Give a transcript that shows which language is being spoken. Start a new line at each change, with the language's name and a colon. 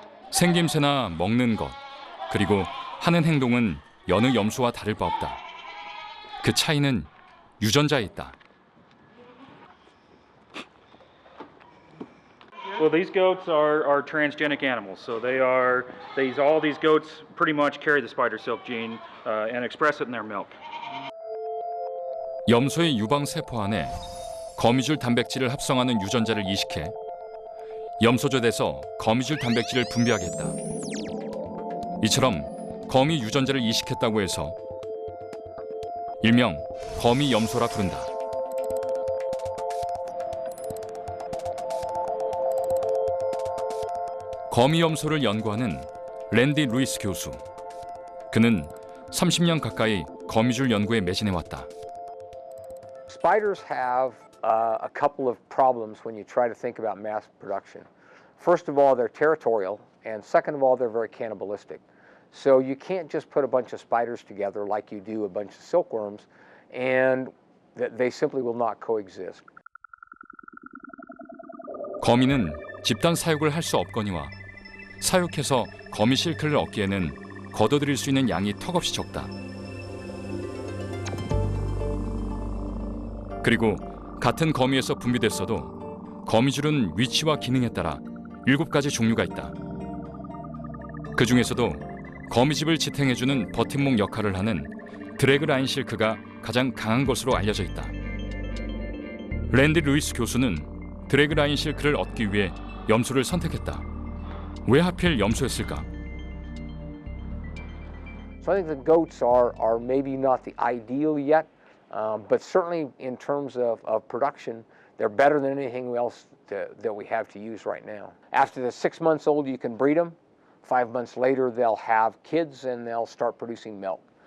Korean: 생김새나 먹는 것, 그리고 하는 행동은 여느 염소와 다를 바 없다. 그 차이는 유전자에 있다.
English: Well, these goats are transgenic animals, so all these goats pretty much carry the spider silk gene and express it in their milk.
Korean: 염소의 유방 세포 안에 거미줄 단백질을 합성하는 유전자를 이식해 염소젖에서 거미줄 단백질을 분비하게 했다. 이처럼 거미 유전자를 이식했다고 해서 일명 거미 염소라 부른다. 거미 염소를 연구하는 랜디 루이스 교수. 그는 30년 가까이 거미줄 연구에 매진해왔다.
English: Spiders have a couple of problems when you try to think about mass production. First of all, they're territorial, and second of all, they're very cannibalistic. So you can't just put a bunch of spiders together like you do a bunch of silkworms, and they simply will not coexist.
Korean: 거미는 집단 사육을 할 수 없거니와 사육해서 거미 실크를 얻기에는 거둬들일 수 있는 양이 턱없이 적다. 그리고 같은 거미에서 분비됐어도 거미줄은 위치와 기능에 따라 7가지 종류가 있다. 그 중에서도 거미집을 지탱해주는 버팀목 역할을 하는 드래그 라인 실크가 가장 강한 것으로 알려져 있다. 랜디 루이스 교수는 드래그 라인 실크를 얻기 위해 염소를 선택했다. 왜 하필 염소였을까?
English: So I think the goats are maybe not the ideal yet, but certainly in terms of production, they're better than anything else that we have to use right now. After they're 6 months old, you can breed them. 5 months later, they'll have kids and they'll start producing milk.